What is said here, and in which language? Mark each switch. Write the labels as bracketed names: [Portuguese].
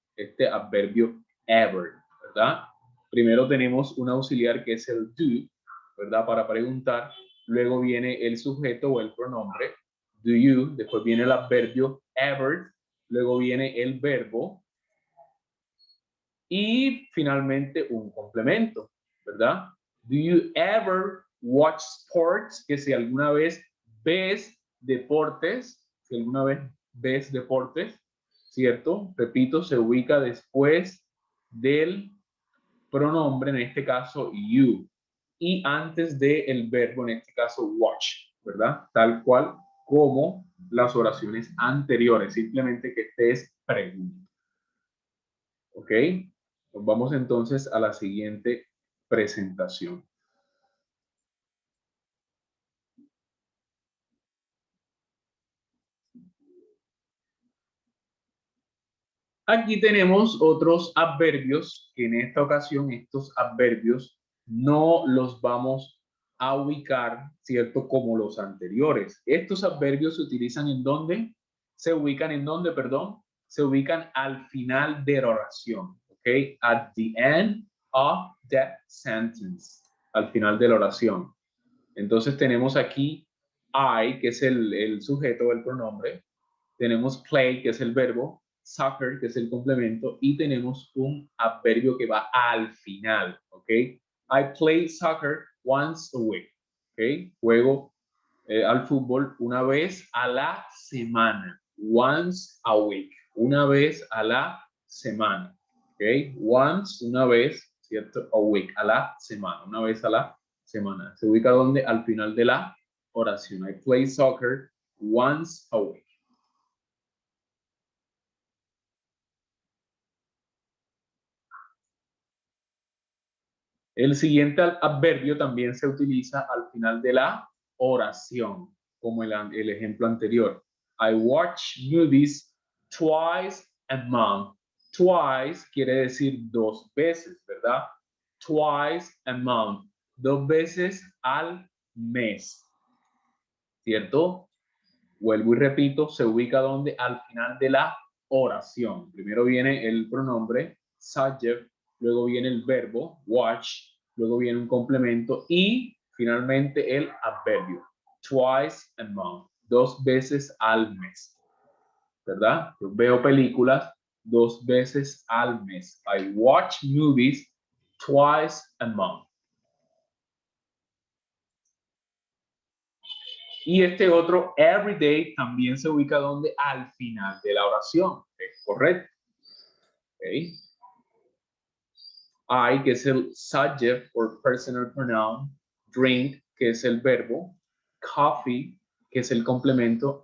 [Spanish] Este adverbio ever, ¿verdad? Primero tenemos un auxiliar que es el do, ¿verdad? Para preguntar, luego viene el sujeto o el pronombre, do you, después viene el adverbio ever, luego viene el verbo y finalmente un complemento, ¿verdad? [English] Do you ever watch sports? [Spanish] Que si alguna vez ves deportes, si alguna vez ves deportes, ¿cierto? Repito, se ubica después del pronombre, en este caso you, y antes del verbo, en este caso watch, ¿verdad? Tal cual como las oraciones anteriores, simplemente que este es pregunta. ¿Ok? Pues vamos entonces a la siguiente presentación. Aquí tenemos otros adverbios que en esta ocasión estos adverbios no los vamos a ubicar, ¿cierto? Como los anteriores. Estos adverbios se utilizan en dónde? Se ubican en dónde, perdón. Se ubican al final de la oración, ¿ok? [English] At the end of the sentence. [Spanish] Al final de la oración. Entonces tenemos aquí I, que es el sujeto o el pronombre. Tenemos play, que es el verbo. soccer, que es el complemento, y tenemos un adverbio que va al final, ¿ok? [English] I play soccer once a week, ¿ok? [Spanish] Juego al fútbol una vez a la semana, [English] once a week, [Spanish] una vez a la semana, ¿ok? Once, una vez, ¿cierto? [English] A week, [Spanish] a la semana, una vez a la semana. Se ubica donde al final de la oración. [English] I play soccer once a week. [Spanish] El siguiente adverbio también se utiliza al final de la oración, como el ejemplo anterior. [English] I watch movies twice a month. [Spanish] Twice quiere decir dos veces, ¿verdad? [English] Twice a month. [Spanish] Dos veces al mes. ¿Cierto? Vuelvo y repito, se ubica donde al final de la oración. Primero viene el pronombre subject, luego viene el verbo watch, luego viene un complemento y finalmente el adverbio [English] twice a month, [Spanish] dos veces al mes, ¿verdad? Yo veo películas dos veces al mes. [English] I watch movies twice a month. [Spanish] Y este otro, everyday, también se ubica donde al final de la oración. ¿Es correcto? Okay. I, que es el [English] subject or personal pronoun. [Spanish] Drink, que es el verbo. Coffee, que es el complemento.